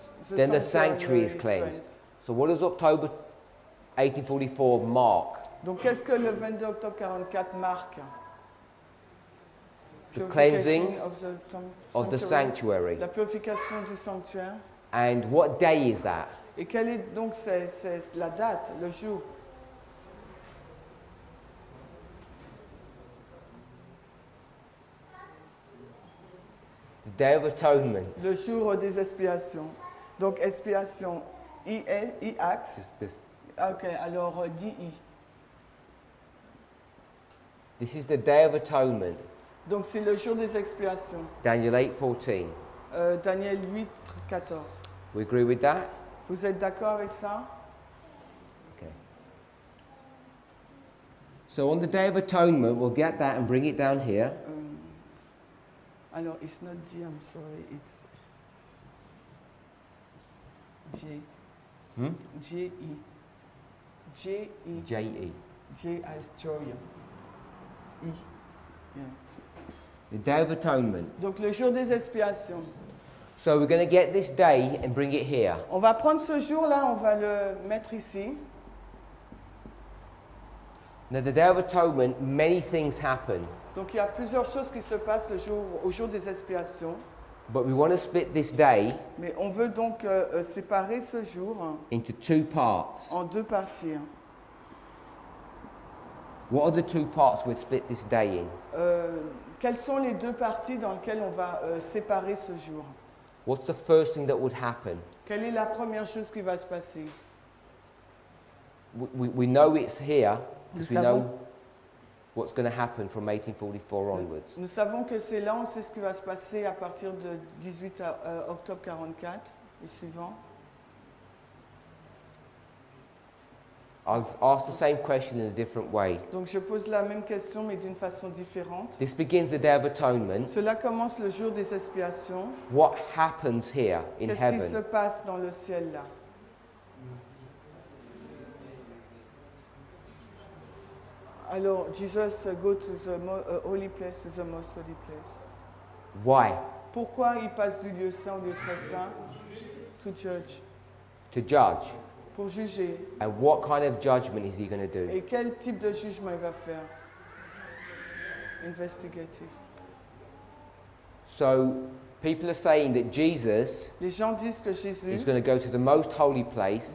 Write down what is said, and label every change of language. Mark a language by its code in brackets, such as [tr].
[en] Then the sanctuary is cleansed. So what does October 1844 mark? [fr] Donc qu'est-ce que le 22 octobre 44 marque? [en] The cleansing of the sanctuary. [fr] La purification du sanctuaire. [en] And what day is that? [fr] Et quelle est donc c'est la date, le jour? [en] The Day of Atonement. [fr] Le jour des expiations. Donc expiation, I-Ax. Ok, alors D-I. [en] This is the Day of Atonement. [fr] Donc c'est le jour des expiations. [en] Daniel 8:14. [fr] Daniel 8, 14. [en] We agree with that? [fr] Vous êtes d'accord avec ça? [en] Okay. So on the Day of Atonement, we'll get that and bring it down here. Alors, it's not D, I'm sorry, it's J. J-E. J-E. J-E. J as joy. E. Yeah. The Day of Atonement. [fr] Donc, le jour des expiations. [en] So we're going to get this day and bring it here. [fr] On va prendre ce jour-là, on va le mettre ici. [en] Now the Day of Atonement, many things happen. [fr] Donc, il y a plusieurs choses qui se passent au jour des expiations. [en] But we want to split this day [fr] Mais on veut donc séparer ce jour [en] into two parts. [fr] en deux parties. [en] What are the two parts we'd split this day in? [fr] Quelles sont les deux parties dans lesquelles on va séparer ce jour? [en] What's the first thing that would happen? [fr] Quelle est la première chose qui va se passer? [en] We know it's here because we [fr] Nous savons- [en] know what's going to happen from 1844 onwards. [fr] Nous savons que c'est là, on sait ce qui va se passer à partir de 18 octobre 44 et suivant. [en] I'll ask the same question in a different way. [fr] Donc je pose la même question mais d'une façon différente. [en] This begins the Day of Atonement. [fr] Cela commence le jour des expiations. [en] What happens here in [fr] Qu'est-ce qui se [en] heaven? [fr] passe dans le ciel là? [en] Alors, Jesus go to the holy place, to the most holy place. Why? [fr] Pourquoi il passe du lieu saint au lieu très saint? [en] To judge. To judge. [fr] Pour juger. [en] And what kind of judgment is he going to do? [fr] Et quel type de jugement il va faire? Investigative. [en] So people are saying that Jesus [fr] Les gens disent que Jésus [en] is going to go to the most holy place